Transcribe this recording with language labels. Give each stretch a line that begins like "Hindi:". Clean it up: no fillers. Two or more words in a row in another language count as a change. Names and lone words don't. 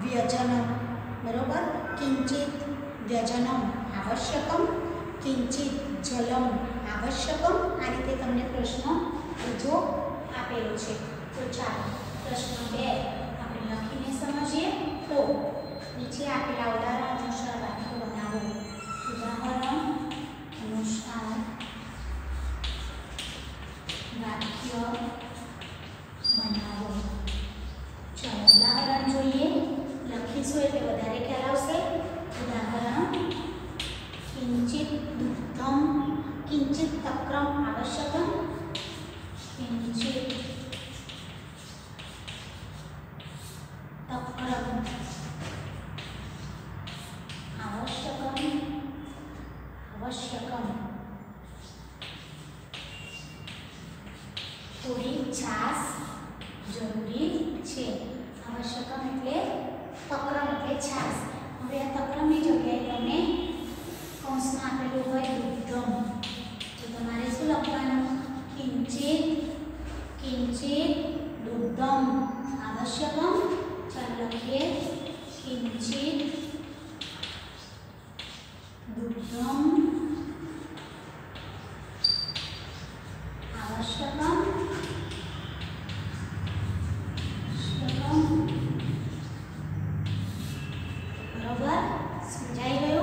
Sanskrit: व्यजनम बरोबर किंचित व्यजनम आवश्यकम किंचित जलम आवश्यकम
Gujarati: આ રીતે તમને પ્રશ્ન જો આપેલો છે। તો ચાલો પ્રશ્ન 2 આપણે લખીને સમજીએ। તો નીચે આપેલા ઉદાહરણ અનુસાર વાક્ય બનાવો। ઉદાહરણ અનુસાર વાક્ય બનાવો। ચાલો ઉદાહરણ જોઈએ, લખીશું એટલે વધારે ખ્યાલ આવશે।
Sanskrit: ઉદાહરણ કિંચિત દુગ્ધમ કિંચિત તક્રમ આવશ્યકમ કિંચિત तक्रम आवश्यकम आवश्यकम
Gujarati: થોડી છાસ જરૂરી છે। आवश्यकम એટલે તક્રમ એટલે છાસ। હવે આ તક્રમની જગ્યાએ તમને કૌંસમાં આપેલું હોય દુગ્ધમ, તો તમારે શું લખવાનું?
Sanskrit: કિંચિત કિંચિત દુગ્ધમ आवश्यकम।
Gujarati: ચાલો લખીએ
Sanskrit: किंचित दुग्धम आवश्यकम
Gujarati: બરાબર સમજાઈ ગયો।